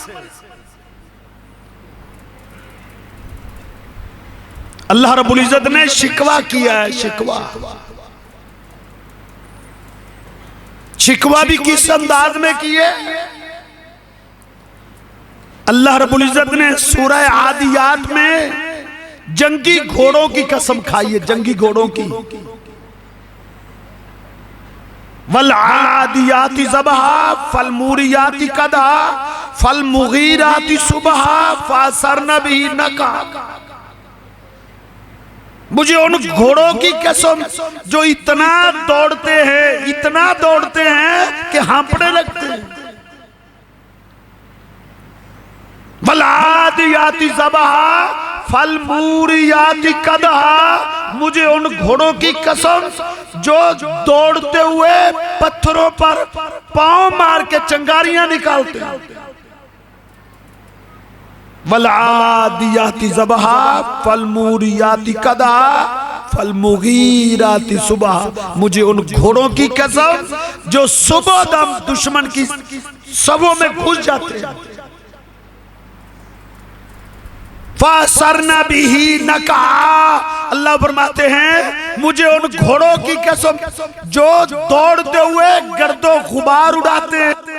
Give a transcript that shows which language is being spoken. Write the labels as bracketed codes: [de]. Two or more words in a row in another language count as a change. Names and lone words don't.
[hi] अल्लाह रब्बुल इज्जत ने शिकवा किया है, शिकवा भी किस अंदाज में किए। अल्लाह रब्बुल इज्जत ने सूरह आदियात में जंगी घोड़ों की कसम खाई है, जंगी घोड़ों की। [ar] والعاديات ضبحا فالموريات قدحا فالمغيرات صبحا فأثرن به نقعا. [hi] मुझे उन घोड़ों की कसम जो इतना दौड़ते हैं कि हाँफने लगते हैं। [ar] والعاديات ضبحا فالموريات قدحا. [hi] मुझे उन घोड़ों की कसम जो दौड़ते हुए पत्थरों पर पांव मार के चंगारियां निकालते हैं। [ar] والعاديات ضبحا فالموريات قدحا فالمغيرات صبحا. [hi] मुझे उन घोड़ों की कसम जो सुबह दम दुश्मन की सबों में घुस जाते हैं। [ar] فأثرن به نقعا. [hi] अल्लाह फरमाते हैं मुझे उन घोड़ों की कसम जो दौड़ते हुए गर्दो गुबार उड़ाते हैं।